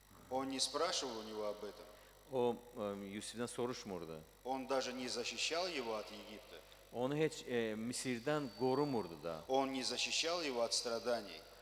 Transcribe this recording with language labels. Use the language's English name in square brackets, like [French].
[Russian] Он не спрашивал у него об этом. [Azerbaijani] O Yusifdən soruşmurdu. [Russian] Он даже не защищал его от Египта. [Azerbaijani] Onu heç Misirdən qorumurdu da. [Russian] Он не защищал его от страданий.